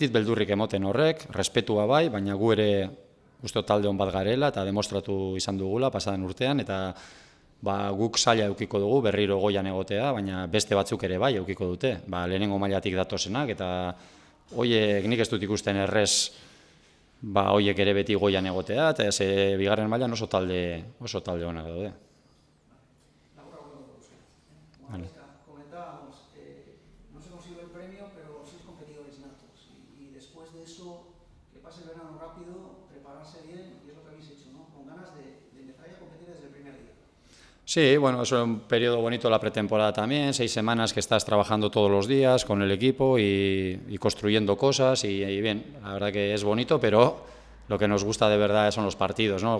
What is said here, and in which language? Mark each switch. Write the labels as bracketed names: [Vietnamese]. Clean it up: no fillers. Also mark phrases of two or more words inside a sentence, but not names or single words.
[Basque] dit beldurrik emoten horrek, respetua bai, baina gu ere uste talde hon bat garela, eta demostratu izan dugula pasadan urtean, eta guk zaila eukiko dugu, berriro goian egotea, baina beste batzuk ere bai eukiko dute, lehenengo mailatik datozenak, eta horiek nik ez dut ikusten errez, horiek ere beti goian egotea, eta bigarren mailan oso talde onak daude. [Spanish] Comentábamos, no se consiguió el premio, pero 6 competidores natos, y después de eso, que pase el verano rápido, prepararse bien, y es lo que habéis hecho, ¿no? Con ganas de empezar a competir desde el primer día. Sí, es un periodo bonito la pretemporada también, 6 semanas que estás trabajando todos los días con el equipo y construyendo cosas y bien, la verdad que es bonito, pero lo que nos gusta de verdad son los partidos, ¿no?